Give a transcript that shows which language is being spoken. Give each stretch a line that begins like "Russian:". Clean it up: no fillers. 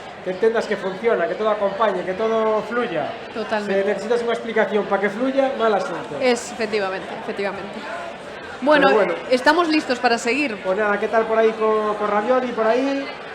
Spanish: que entendas que funciona, que todo acompañe, que todo fluya. Totalmente.
Galician: Se necesitas unha explicación para que fluya, mal asunto.
Spanish: Efectivamente, efectivamente. Bueno, Pero bueno. estamos listos para seguir. Pues nada, ¿qué tal por ahí con Ravioli, por ahí?